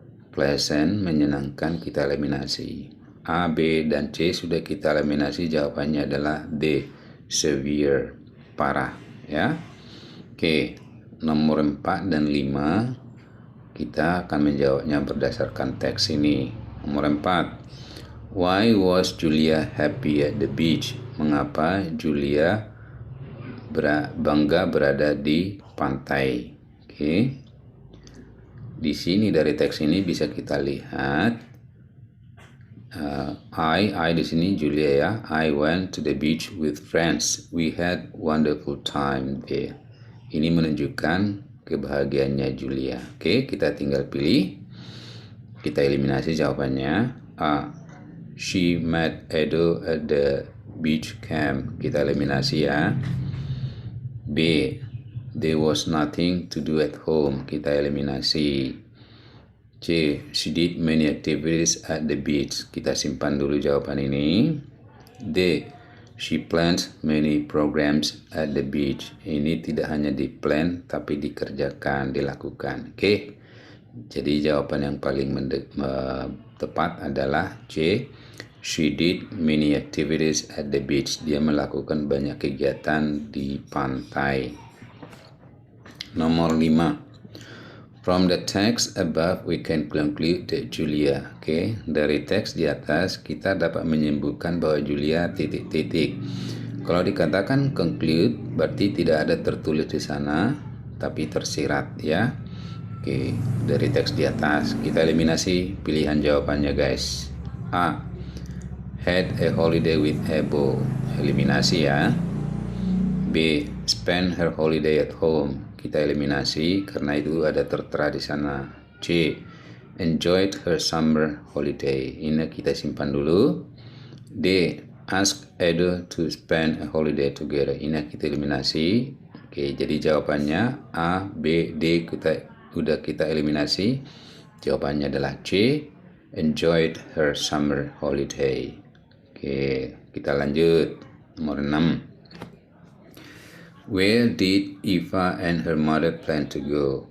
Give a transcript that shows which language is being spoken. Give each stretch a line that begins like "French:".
Indonesian: Pleasant, menyenangkan, kita eliminasi. A, B, dan C sudah kita eliminasi, jawabannya adalah D, severe, parah ya. Oke, nomor 4 dan 5 kita akan menjawabnya berdasarkan teks ini. Nomor 4.
English: Why was Julia happy at the beach?
Indonesian: Mengapa Julia bangga berada di pantai? Oke. Di sini dari teks ini bisa kita lihat I di sini Julia ya.
English: I went to the beach with friends. We had wonderful time there.
Indonesian: Ini menunjukkan kebahagiaannya Julia. Oke, kita tinggal pilih. Kita eliminasi jawabannya. A.
English: She met Edo at the beach camp.
Indonesian: Kita eliminasi ya.
English: B. There was nothing to do at home.
Indonesian: Kita eliminasi.
English: C. She did many activities at the beach.
Indonesian: Kita simpan dulu jawaban ini.
English: D. She planned many programs at the beach.
Indonesian: Ini tidak hanya di-plan tapi dikerjakan, dilakukan. Oke. Jadi jawaban yang paling tepat adalah C.
English: She did many activities at the beach.
Indonesian: Dia melakukan banyak kegiatan di pantai. Nomor 5.
English: From the text above we can conclude that Julia.
Indonesian: Oke, dari teks di atas kita dapat menyimpulkan bahwa Julia titik-titik. Kalau dikatakan conclude berarti tidak ada tertulis di sana tapi tersirat ya. Oke, dari teks di atas kita eliminasi pilihan jawabannya guys.
English: A. Had a holiday with Ebo.
Indonesian: Eliminasi ya.
English: B. Spend her holiday at home.
Indonesian: Kita eliminasi karena itu ada tertera di sana. C.
English: Enjoyed her summer holiday.
Indonesian: Ini kita simpan dulu.
English: D. Ask Edo to spend a holiday together.
Indonesian: Ini kita eliminasi. Oke, jadi jawabannya A, B, D kita udah kita eliminasi. Jawabannya adalah C.
English: enjoyed her summer holiday.
Indonesian: Oke, kita lanjut. Nomor 6.
English: Where did Eva and her mother plan to go?